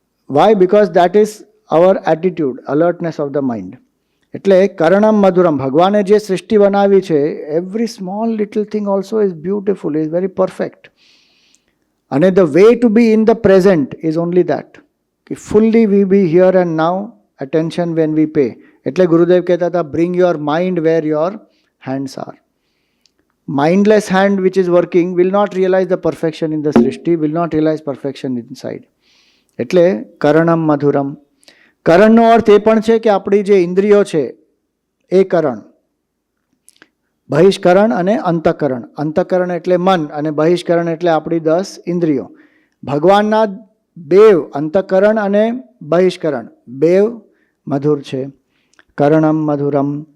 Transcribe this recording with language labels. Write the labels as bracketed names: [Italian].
[English] Why? Because that is our attitude, alertness of the mind. [Gujarati] એટલે કરણમ મધુરમ, ભગવાને જે સૃષ્ટિ બનાવી છે, [English] Every small little thing also is beautiful, is very perfect. અને the way to be in the present is only that, કે fully we be here and now, attention when we pay. [Gujarati] એટલે ગુરુદેવ કહેતા હતા, [English] bring your mind where your hands are. Mindless hand which is working will not realize the perfection in the સૃષ્ટિ, will not realize perfection inside. [Gujarati] એટલે કરણમ મધુરમ. કરણનો અર્થ એ પણ છે કે આપણી જે ઇન્દ્રિયો છે એ કરણ, બહિષ્કરણ અને અંતઃકરણ. અંતઃકરણ એટલે મન અને બહિષ્કરણ એટલે આપણી 10 ઇન્દ્રિયો. ભગવાનના બેવ, અંતઃકરણ અને બહિષ્કરણ, બેવ મધુર છે. કરણમ મધુરમ.